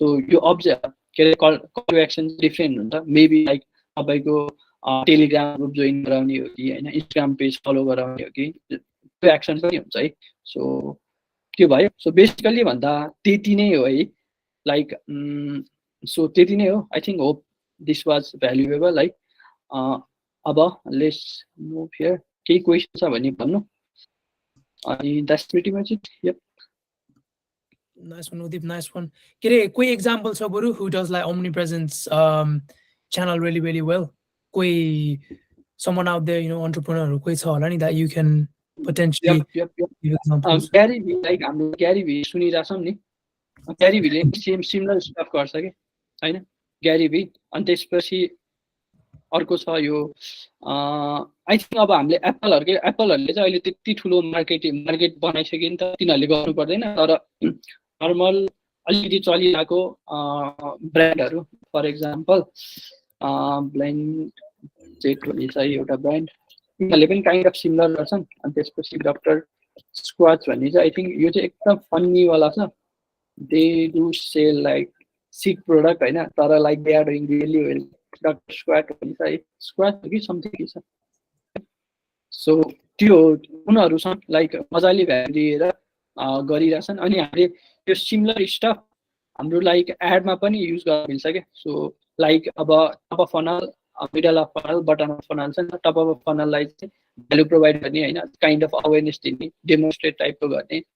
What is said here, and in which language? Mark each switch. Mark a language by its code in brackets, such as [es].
[ne] So यो के अरे कल टु एक्सन डिफ्रेन्ट हुन्छ। मेबी लाइक तपाईँको टेलिग्राम ग्रुप जोइन गराउने हो कि होइन, इन्स्टाग्राम पेज फलो गराउने हो कि, त्यो एक्सन पनि हुन्छ है। सो त्यो भयो। सो बेसिकली भन्दा त्यति नै हो है, लाइक सो त्यति नै हो। [en] I think hope this was valuable [ne] है। अब [en] Let's move here. [ne] केही क्वेसन छ भने भन्नु, अनि [en] That's pretty much it. Yep Nice one, Udip. Nice one. [ne] के अरे कोही एक्जाम्पल छ बरु [en] who does like omnipresence channel really well? कोही someone out there, you know, entrepreneur [ne] कोही छ होला नि [en] that you can potentially Yep. give examples. [ne] Gary V, like हाम्रो ग्यारी भी सुनिरहेछौँ नि, ग्यारी भीले सिमिलर स्टफ गर्छ कि होइन, ग्यारी भी। अनि त्यसपछि अर्को छ यो [en] I think [ne] अब हामीले एप्पलहरूले चाहिँ अहिले त्यति ठुलो मार्केट बनाइसक्यो नि त, तिनीहरूले गर्नु पर्दैन। तर नर्मल अलिकति चलिरहेको ब्रान्डहरू, फर इक्जाम्पल ब्लाइन्ड जेट भन्ने छ एउटा ब्रान्ड, तिनीहरूले पनि काइन्ड अफ सिमिलर गर्छन्। अनि त्यसपछि डक्टर स्क्वाच भन्ने चाहिँ [en] I think [ne] यो चाहिँ एकदम फन्नीवाला छ। [en] they do sell like sick product [ne] होइन, तर [en] Like they are doing really well. [ne] Doctor squat भन्छ है, स्क्वाट हो कि समथिङ के छ। सो त्यो उनीहरूसँग लाइक मजाले भ्यालु दिएर गरिरहेछन्। अनि हामीले त्यो सिमिलर स्टफ हाम्रो लाइक एडमा पनि युज गर्न मिल्छ क्या। सो लाइक अब top of funnel, middle of funnel, bottom of funnel छ नि, टप अफ फनललाई चाहिँ भ्यालु प्रोभाइड गर्ने होइन, काइन्ड अफ अवेरनेस दिने, डेमोन्स्ट्रेट टाइपको गर्ने।